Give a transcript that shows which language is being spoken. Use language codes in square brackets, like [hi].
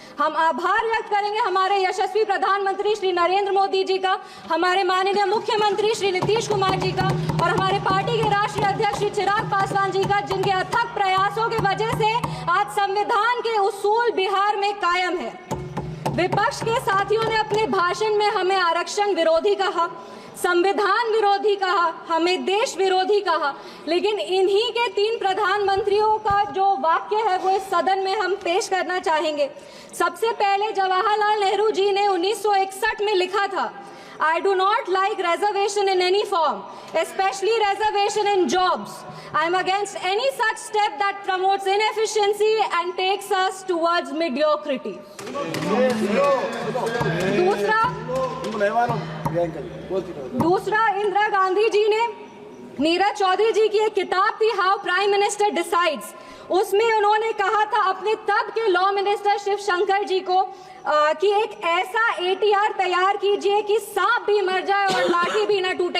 [hi] हम आभार व्यक्त करेंगे हमारे यशस्वी प्रधानमंत्री श्री नरेंद्र मोदी जी का, हमारे माननीय मुख्यमंत्री श्री नीतीश कुमार जी का और हमारे पार्टी के राष्ट्रीय अध्यक्ष श्री चिराग पासवान जी का, जिनके अथक प्रयासों की वजह से आज संविधान के उसूल बिहार में कायम है। विपक्ष के साथियों ने अपने भाषण में हमें आरक्षण विरोधी कहा, संविधान विरोधी कहा, हमें देश विरोधी कहा, लेकिन इन्हीं के 3 प्रधानमंत्रियों का जो वाक्य है वो इस सदन में हम पेश करना चाहेंगे। सबसे पहले जवाहरलाल नेहरू जी ने 1961 में लिखा था, [en] I do not like reservation in any form, especially reservation in jobs. I am against any such step that promotes inefficiency and takes us towards mediocrity. [hi] दूसरा इंदिरा गांधी जी ने, नीरज चौधरी जी की एक किताब थी हाउ प्राइम मिनिस्टर डिसाइड्स, उसमें उन्होंने कहा था अपने तब के लॉ मिनिस्टर शिव शंकर जी को कि एक ऐसा ATR तैयार कीजिए कि सांप भी मर जाए और लाठी भी ना टूटे।